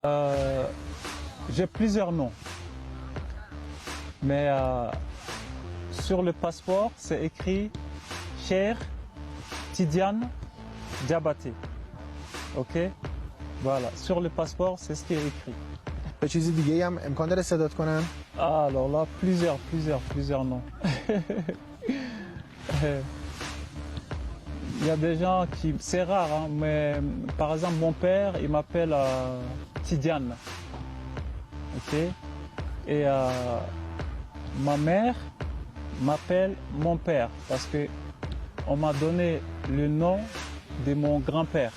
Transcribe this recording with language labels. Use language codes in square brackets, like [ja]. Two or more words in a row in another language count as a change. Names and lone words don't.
[fr] J'ai plusieurs noms, mais sur le passeport, c'est écrit Cheikh Tidiane Diabaté. Ok? Voilà, sur le passeport, c'est ce qui est écrit. [fa] به چیزی دیگه هم امکان داره صدات کنن؟ [fr] Ah, alors là, plusieurs noms. Il y a des gens qui... C'est rare, hein, mais par exemple, mon père, il m'appelle Tidiane. Ok? Et ma mère m'appelle mon père parce que on m'a donné le nom de mon grand-père.